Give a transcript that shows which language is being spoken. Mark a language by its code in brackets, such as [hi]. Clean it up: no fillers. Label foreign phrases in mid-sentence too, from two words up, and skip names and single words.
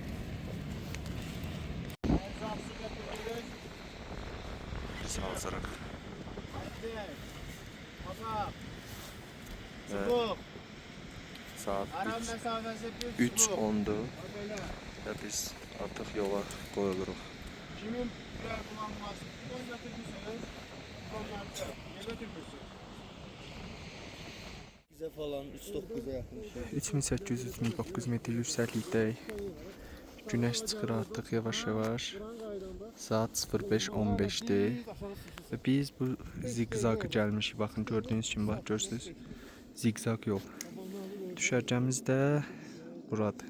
[az] Biz hazırıq. Çubuq. Saat Aram 3. məsafəsi 3:10-dur və biz artıq yola qoyuluruq. [tr] Kimin birer kullanmaz? Onu götürmüşsünüz. Kullanmazsa. Ne götürmüşsünüz? Bize falan 3-9'a yakın şey. [az] 3800-3900 metr yüksəklikdəyik. Günəş çıxır artıq yavaş-yavaş. Saat 05:15-dir. Və biz bu zigzagı gəlmişik. Baxın gördüyünüz kimi bax görürsüz. Zigzag yol. Düşərgəmiz də buradır.